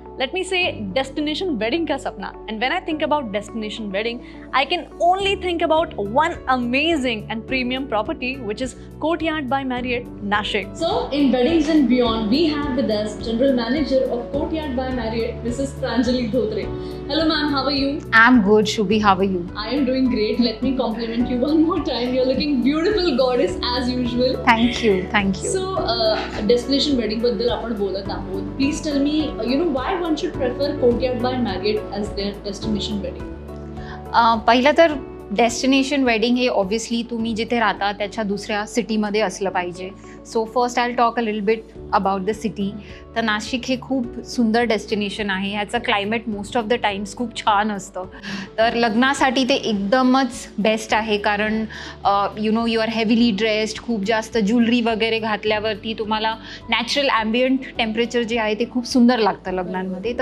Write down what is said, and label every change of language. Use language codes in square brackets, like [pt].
[en] let me say destination wedding [hi] का सपना। [en] And when I think about destination wedding, I can only think about one amazing and premium property which is Courtyard by Marriott Nashik. So in weddings and beyond we have with us general manager of Courtyard by Marriott, Mrs Pranjali Dhotre. Hello ma'am, how are you? I'm good, Shubhi. How are you? I am doing great. Let me compliment you one more time. You're looking beautiful, goddess, as usual. Thank you. Thank you. [mr] So, destination wedding बद्दल आपण बोलत आहोत. [en] Please tell me, why one should prefer Courtyard by Marriott as their destination wedding? [mr] पहिलं तर destination wedding हे obviously तुम्ही जिथे राहता त्याच्या दुसऱ्या सिटीमध्ये असलं पाहिजे. [en] So first I talk a little bit about the city. [mr] तर नाशिक हे खूप सुंदर डेस्टिनेशन आहे. ह्याचं climate [en] most of the times [mr] खूप छान असतं. तर लग्नासाठी ते एकदमच बेस्ट आहे, कारण [en] you are heavily dressed, [mr] खूप जास्त ज्वेलरी वगैरे घातल्यावरती तुम्हाला नॅचरल ॲम्बियंट टेम्परेचर जे आहे ते खूप सुंदर लागतं लग्नांमध्ये.